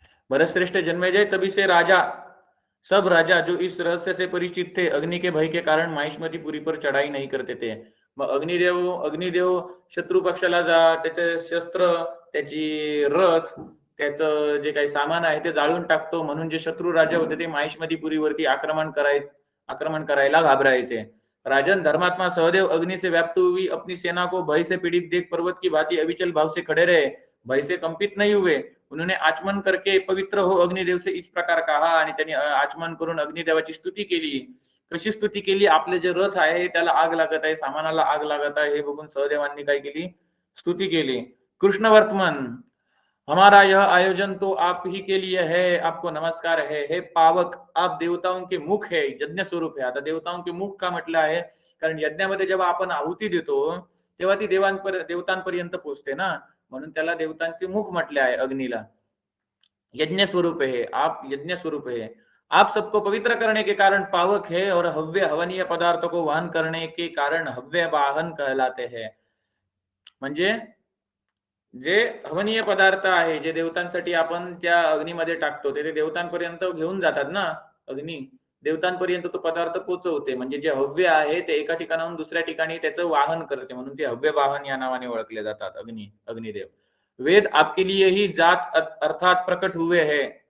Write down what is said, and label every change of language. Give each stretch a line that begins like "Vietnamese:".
Hindi: भरतश्रेष्ठ जन्मेजय तभी से सब राजा जो इस रहस्य से परिचित थे, अग्नि के भय के कारण माहिष्मतीपुरी पर चढाई नाही करते थे.
Marathi: मग अग्निदेव शत्रू पक्षाला त्याचे शस्त्र, त्याची रथ, त्याचं जे काही सामान आहे ते जाळून टाकतो, म्हणून जे शत्रू राजा होते ते माहिष्मतीपुरीवरती आक्रमण करायला घाबरायचे.
Hindi: राजन धर्मात्मा सहदेव अग्नि से व्याप्त हुई अपनी सेना को भय से पीड़ित देख पर्वत की भांति अविचल भाव से खड़े रहे, भय से कंपित नहीं हुए. उन्होंने आचमन करके पवित्र हो अग्निदेव से इस प्रकार कहा,
Marathi: आणि त्यांनी आचमन करून अग्निदेवाची स्तुती केली. कशी स्तुती केली? आपले जे रथ आहे त्याला आग लागत आहे, सामानाला आग लागत आहे, हे बघून सहदेवांनी काय केली? स्तुती केली.
Hindi: कृष्ण वर्तमान, हमारा यह आयोजन तो आप ही के लिए है, आपको नमस्कार है. हे पावक, आप देवताओं के मुख है, यज्ञ स्वरूप है.
Marathi: आता
Hindi: देवताओं के मुख
Marathi: का म्हटलं आहे? कारण यज्ञामध्ये जेव्हा आपण आहुती देतो तेव्हा ती देवतांपर्यंत पोहोचते ना, म्हणून त्याला देवतांचे मुख म्हटले आहे अग्नीला.
Hindi: यज्ञ स्वरूप है, आप यज्ञ स्वरूप है. आप सबको पवित्र करने के कारण पावक है, और हव्य हवनीय पदार्थ को वहन करने के कारण हव्य वाहन कहलाते हैं.
Marathi: म्हणजे जे हवनीय पदार्थ आहे, जे देवतांसाठी आपण त्या अग्नीमध्ये टाकतो, ते देवतांपर्यंत घेऊन जातात ना. अग्नी देवतांपर्यंत तो पदार्थ पोहोचवते. म्हणजे जे हव्य आहे ते एका ठिकाणाहून दुसऱ्या ठिकाणी त्याचं वाहन करते, म्हणून ते हव्य वाहन या नावाने ओळखले जातात अग्निदेव.
Hindi: वेद आपके लिए ही जात अर्थात प्रकट हुए हैं.